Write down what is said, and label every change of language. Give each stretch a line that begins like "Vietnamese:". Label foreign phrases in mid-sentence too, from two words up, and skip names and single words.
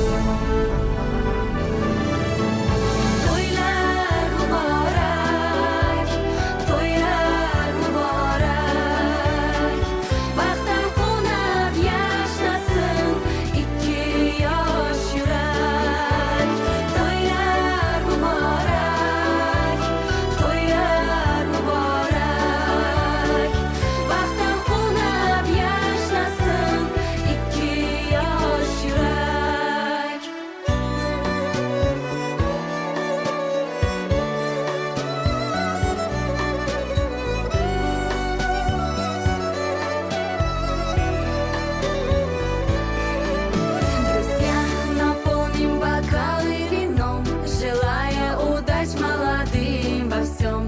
Uzbek: To'ylar muborak, to'ylar muborak, baxtdan qo'nab yashnasin ikki yosh yurak. To'ylar muborak, to'ylar muborak, baxtdan qo'nab yashnasin ikki yosh yurak.
Russian: Друзья, наполним бокалы вином, желая удач молодым во всем.